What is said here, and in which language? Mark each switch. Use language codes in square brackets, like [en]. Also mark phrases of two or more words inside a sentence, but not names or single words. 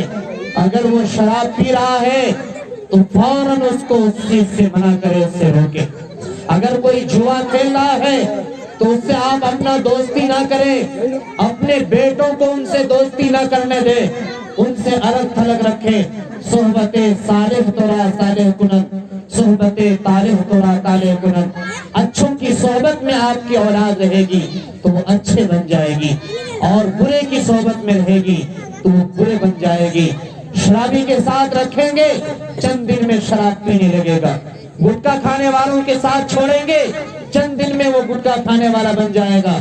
[ur] اگر وہ شراب پی رہا ہے تو فوراً اس کو اس چیز سے منع کرے، اس سے روکے۔ اگر کوئی جوا کھیل رہا ہے تو اس سے آپ اپنا دوستی نہ کریں، اپنے بیٹوں کو ان سے دوستی نہ کرنے دیں۔ ان سے الگ تھلگ رکھے. [fa] صحبت صالح تورا صالح کنن, صحبت طالح تورا طالح کنن. [ur] اچھوں کی صحبت میں آپ کی اولاد رہے گی تو وہ اچھے بن جائے گی, اور برے کی صحبت میں رہے گی تو وہ برے بن جائے گی. شرابی کے ساتھ رکھیں گے, چند دن میں شراب پینے لگے گا. گٹکا کھانے والوں کے ساتھ چھوڑیں گے, چند دن میں وہ گٹکا کھانے والا بن جائے گا.